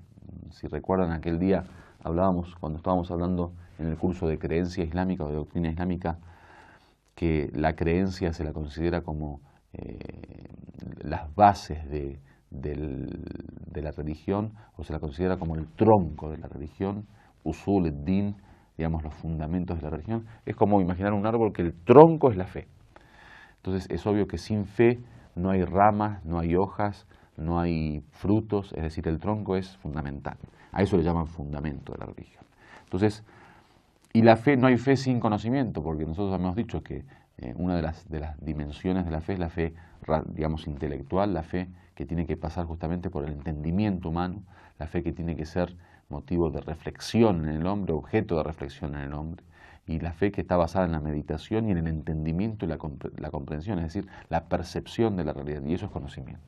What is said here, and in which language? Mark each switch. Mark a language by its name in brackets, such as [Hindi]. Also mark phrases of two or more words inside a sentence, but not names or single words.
[Spanish] Si recuerdan, aquel día hablábamos, cuando estábamos hablando en el curso de creencia islámica o de doctrina islámica, que la creencia se la considera como las bases de la religión, o se la considera como el tronco de la religión, [Arabic] أصول الدين, [Spanish] digamos, los fundamentos de la religión. Es como imaginar un árbol que el tronco es la fe. Entonces es obvio que sin fe no hay ramas, no hay hojas, no hay frutos, es decir, el tronco es fundamental. A eso le llaman fundamento de la religión. Entonces, y la fe, no hay fe sin conocimiento, porque nosotros hemos dicho que una de las dimensiones de la fe es la fe, digamos, intelectual, la fe que tiene que pasar justamente por el entendimiento humano, la fe que tiene que ser motivo de reflexión en el hombre, objeto de reflexión en el hombre, y la fe que está basada en la meditación y en el entendimiento y la comprensión, es decir, la percepción de la realidad, y eso es conocimiento.